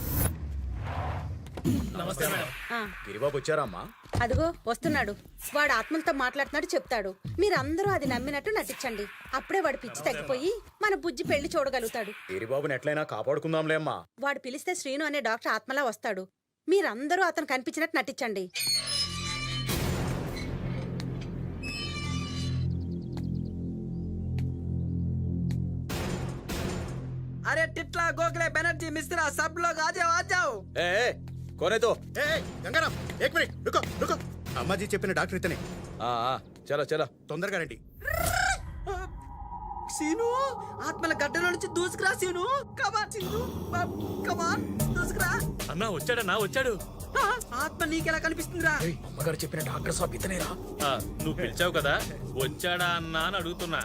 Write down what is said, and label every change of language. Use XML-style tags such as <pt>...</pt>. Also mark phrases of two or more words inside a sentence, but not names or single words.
<te>గిరిబాబు వచ్చారమ్మా? అదిగో వస్తున్నాడు. వాడు ఆత్మలతో మాట్లాడుతున్నాడు చెప్తాడు. మీరందరూ అది నమ్మినట్టు నటించండి. అప్పుడే వాడు పిచ్చి తగ్గిపోయి మన బుజ్జి పెళ్లి చూడగలుగుతాడు. గిరిబాబుని ఎట్లయినా కాపాడుకుందాంలే అమ్మా. వాడు పిలిస్తే శ్రీను అనే డాక్టర్ ఆత్మలా వస్తాడు. మీరందరూ అతను కనిపించినట్టు నటించండి.</te> <hi>अरे टिटला गोखले बनर्जी मिश्रा सब लोग आ जाओ. कौन है तो?</hi> <te>గంగారాం</te> <hi>एक मिनट रुको रुको.</hi> <te>అమ్మాజీ చెప్పిన డాక్టర్ ఇతనే.</te> <hi>चलो चलो</hi> <te>తొందరగా రండి. సీను ఆత్మల గడ్డలో నుంచి దూసుకురా సీను. కమాన్ సీను కమాన్ దూసుకురా. అన్నా వచ్చాడన్నా వచ్చాడు. ఆత్మ నీకెలా కనిపిస్తుందిరా? అమ్మగారు చెప్పిన డాక్టర్ సాబ్ ఇతనేరా. నువ్వు పిలిచావు కదా వచ్చాడా అన్నా అని అడుగుతున్నా.</te>